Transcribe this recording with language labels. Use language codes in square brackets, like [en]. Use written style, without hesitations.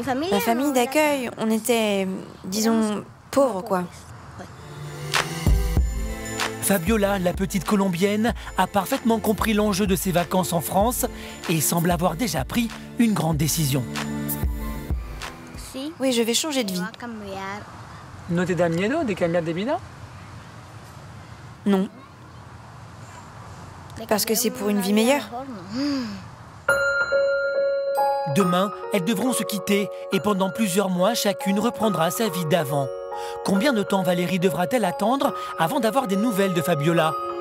[fr] Ma famille d'accueil, on était, disons, pauvres, quoi. Fabiola, la petite Colombienne, a parfaitement compris l'enjeu de ses vacances en France et semble avoir déjà pris une grande décision. Oui, je vais changer de vie. [es] ¿No te da miedo de cambiar de vida? [fr] Non. Parce que c'est pour une vie meilleure. Demain, elles devront se quitter et pendant plusieurs mois, chacune reprendra sa vie d'avant. Combien de temps Valérie devra-t-elle attendre avant d'avoir des nouvelles de Fabiola?